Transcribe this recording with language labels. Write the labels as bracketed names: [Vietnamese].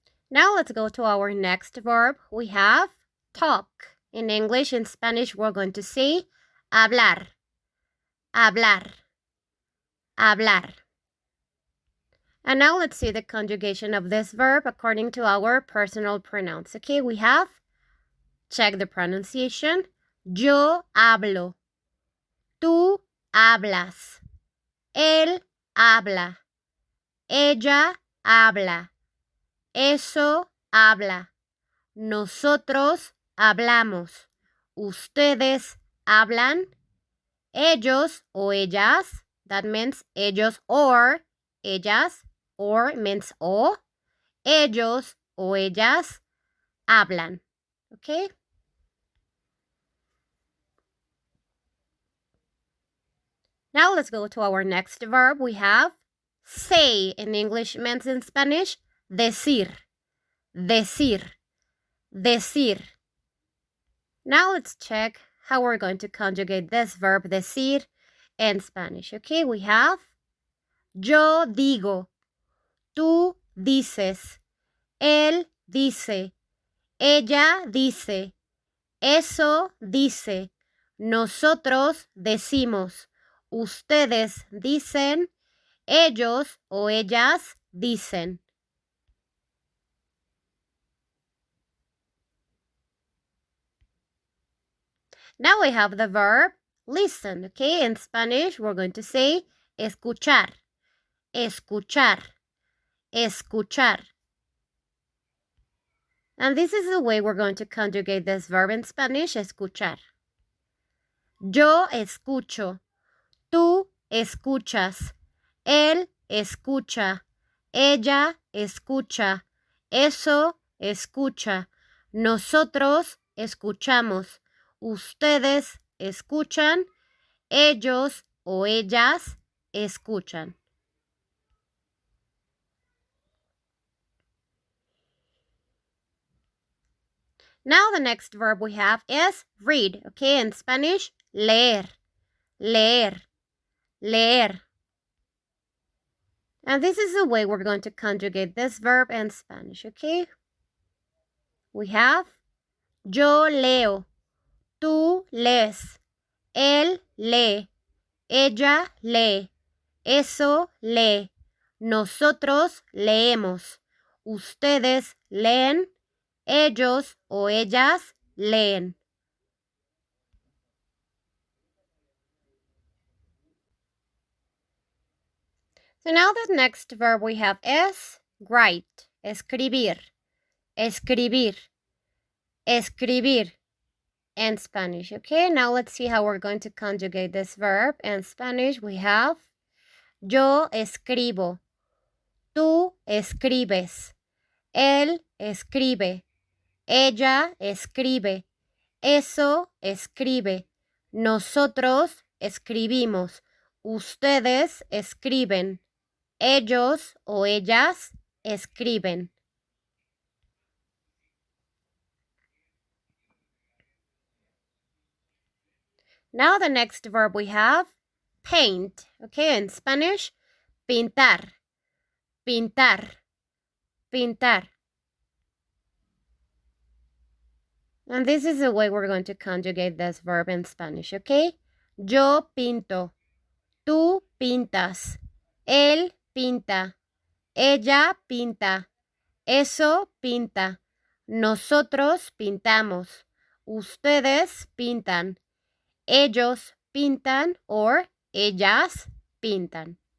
[English] Now let's go to our next verb. We have talk. In English, in Spanish, we're going to say [Spanish] hablar, hablar, hablar. [English] And now let's see the conjugation of this verb according to our personal pronouns. Okay, we have, check the pronunciation, [Spanish] yo hablo, tú hablas, él habla, ella habla, eso habla, nosotros hablamos, ustedes hablan, ellos o ellas, [English] that means [Spanish] ellos or ellas, [English] or means [Spanish] o, ellos o ellas hablan, okay? [English] Now let's go to our next verb. We have say. In English means in Spanish, [Spanish] decir, decir, decir. [English] Now let's check how we're going to conjugate this verb, decir, in Spanish, okay? We have [Spanish] yo digo, tú dices, él dice, ella dice, eso dice, nosotros decimos, ustedes dicen, ellos o ellas dicen. [English] Now we have the verb listen, okay? In Spanish, we're going to say [Spanish] escuchar, escuchar, escuchar. [English] And this is the way we're going to conjugate this verb in Spanish, escuchar. [Spanish] Yo escucho, tú escuchas, él escucha, ella escucha, eso escucha, nosotros escuchamos, ustedes escuchan, ellos o ellas escuchan. [English] Now the next verb we have is read, okay? In Spanish, [Spanish] leer, leer, leer. [English] And this is the way we're going to conjugate this verb in Spanish, okay? We have [Spanish] yo leo, tú lees, él lee, ella lee, eso lee, nosotros leemos, ustedes leen, ellos o ellas leen. [English] So now the next verb we have is write, escribir, [Spanish] escribir, escribir [English] in Spanish. Okay, now let's see how we're going to conjugate this verb. In Spanish, we have [Spanish] yo escribo, tú escribes, él escribe, ella escribe, eso escribe, nosotros escribimos, ustedes escriben, ellos o ellas escriben. [English] Now the next verb we have, paint. Okay, in Spanish, [Spanish] pintar, pintar, pintar. [English] And this is the way we're going to conjugate this verb in Spanish, okay? [Spanish] Yo pinto, tú pintas, él pinta, ella pinta, eso pinta, nosotros pintamos, ustedes pintan, ellos pintan, or ellas pintan.